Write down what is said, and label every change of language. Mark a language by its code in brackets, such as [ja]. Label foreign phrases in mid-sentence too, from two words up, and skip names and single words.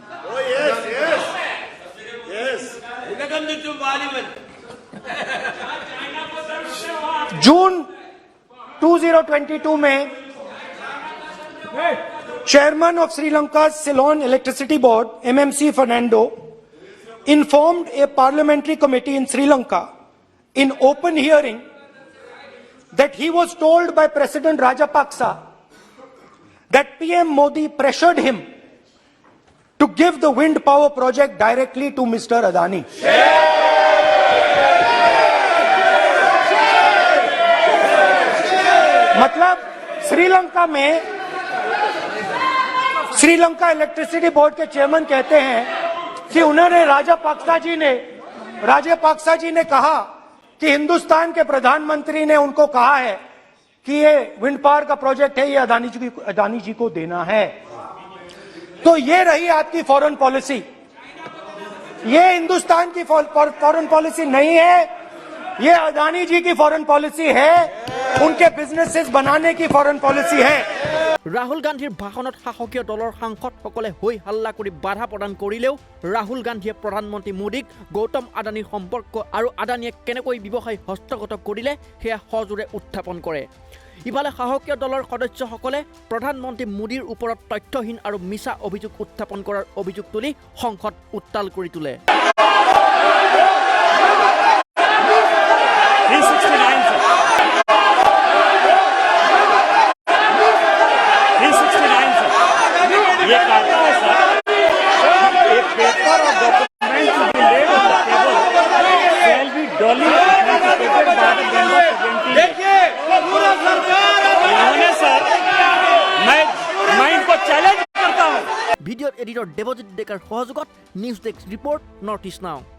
[en] जून 2022 में chairman of Sri Lanka Ceylon Electricity Board MMC Fernando informed a parliamentary committee in Sri Lanka in open hearing that he was told by President Rajapaksa that PM Modi pressured him to give the wind power project directly to Mr. Adani. [hi] मतलब श्रीलंका इलेक्ट्रिसिटी बोर्ड के चेयरमैन कहते हैं कि उन्होंने राजापाक्सा जी ने कहा कि हिंदुस्तान के प्रधानमंत्री ने उनको कहा है कि ये [en] wind power [hi] का प्रोजेक्ट है, ये अदानी जी को देना है। तो ये रही आपकी [en] foreign policy. [hi] ये हिंदुस्तान की [en] foreign policy [hi] नहीं है, ये अदानी जी की [en] foreign policy [hi] है, उनके बिजनेसेस बनाने की [en] foreign policy [hi] है। [as] ৰাহুল গান্ধীৰ ভাষণত শাসকীয় দলৰ সাংসদসকলে হৈ হাল্লা কৰি বাধা প্ৰদান কৰিলেও ৰাহুল গান্ধীয়ে প্ৰধানমন্ত্ৰী মোদীক গৌতম আদানীৰ সম্পৰ্ক আৰু আদানীয়ে কেনেকৈ ব্যৱসায় হস্তগত কৰিলে সেয়া সজোৰে উত্থাপন কৰে। ইফালে শাসকীয় দলৰ সদস্যসকলে প্ৰধানমন্ত্ৰী মোদীৰ ওপৰত তথ্যহীন আৰু মিছা অভিযোগ উত্থাপন কৰাৰ অভিযোগ তুলি সংসদ উত্তাল কৰি তোলে। [hi] ये कहता है सर, एक [en] paper or document be laid on the table shall be duly authenticated by the member presenting. [hi] देखिए पूरा सरकार इन्होंने सर, मैं इनको चैलेंज करता हूं। [en] video editor [as] দেৱজিৎ ডেকাৰ সহযোগত [en] news desk report [as] নৰ্থ ইষ্ট নাও।